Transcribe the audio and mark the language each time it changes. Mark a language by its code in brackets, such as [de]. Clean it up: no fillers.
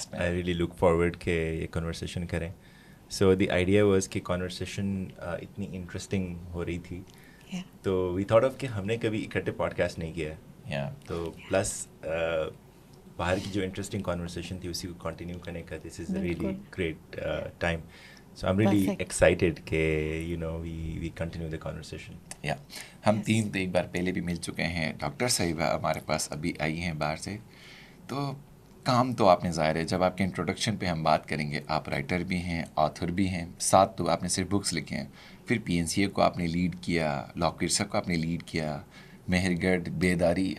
[en] I really look forward [ur] کہ یہ conversation کریں. [en] so the idea was [ur] کہ کانورسیشن اتنی انٹرسٹنگ ہو رہی تھی تو [en] we thought of [ur] کہ ہم نے کبھی اکٹھے پوڈ کاسٹ نہیں کیا ہے، تو پلس باہر کی جو انٹرسٹنگ کانورسیشن تھی اسی کو کنٹینیو کرنے کا [en] This is a really great time. So I'm really excited کہ you know we continue the conversation. [ur] ہم تین تو ایک بار پہلے بھی مل چکے ہیں. ڈاکٹر صاحبہ ہمارے پاس ابھی آئی ہیں باہر سے. تو کام تو آپ نے ظاہر ہے، جب آپ کے انٹروڈکشن پہ ہم بات کریں گے، آپ رائٹر بھی ہیں، آتھر بھی ہیں، ساتھ تو آپ نے صرف بکس لکھے ہیں. پھر پی این سی اے کو آپ نے لیڈ کیا، لا کرسا کو آپ نے لیڈ کیا، مہر گڑھ، بیداری.